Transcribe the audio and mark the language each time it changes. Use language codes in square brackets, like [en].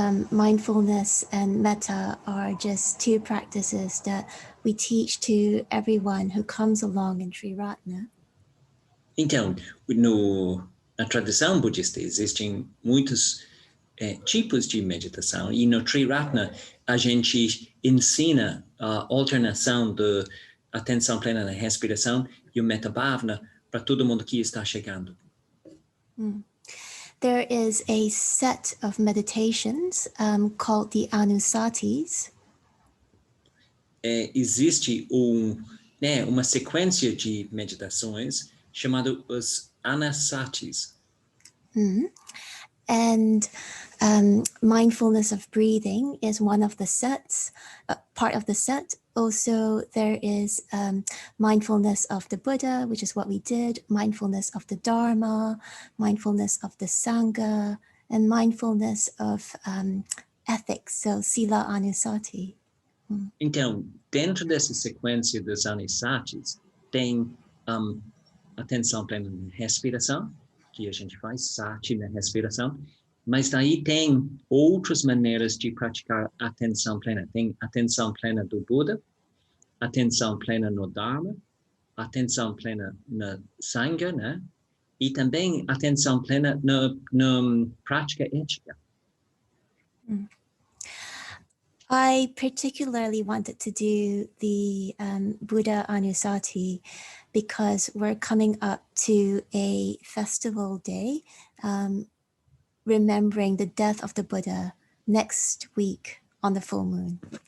[en] Mindfulness and metta are just 2 practices that we teach to everyone who comes along in Triratna. [pt] Então, na tradição budista existem muitos tipos de meditação e no Triratna a gente ensina a alternação de atenção plena na respiração e o metta bhavana para todo mundo que está chegando. [en] There is a set of meditations called the Anusatis. [pt] Existe uma sequência de meditações chamada os Anasatis. [en] And mindfulness of breathing is one of the sets, part of the set. Also, there is mindfulness of the Buddha, which is what we did, mindfulness of the Dharma, mindfulness of the Sangha, and mindfulness of ethics, so sila anusati. [pt] Então, dentro dessa sequência dos anisatis, tem atenção plena na respiração, que a gente faz sati na respiração, mas daí tem outras maneiras de praticar atenção plena. Tem atenção plena do Buda, atenção plena no Dharma, atenção plena na Sangha, né? E também atenção plena na prática ética. [en] I particularly wanted to do the Buddha Anusati because we're coming up to a festival day, remembering the death of the Buddha next week on the full moon.